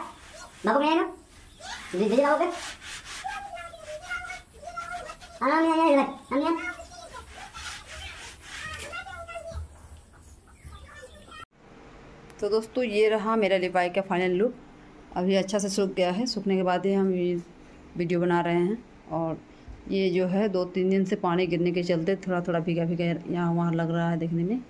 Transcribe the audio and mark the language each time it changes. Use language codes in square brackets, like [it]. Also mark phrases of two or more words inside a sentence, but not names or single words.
[vi] Đậu cô nghe nó. Gì đâu cắt. Anh nghe này, anh nghe. [hi] तो दोस्तों ये रहा मेरा लिपाई का फाइनल लुक। अभी अच्छा से सूख गया है, सूखने के बाद ही हम ये वीडियो बना रहे हैं। और ये जो है 2-3 दिन से पानी गिरने के चलते थोड़ा थोड़ा भीगा भीगा यहाँ वहाँ लग रहा है देखने में।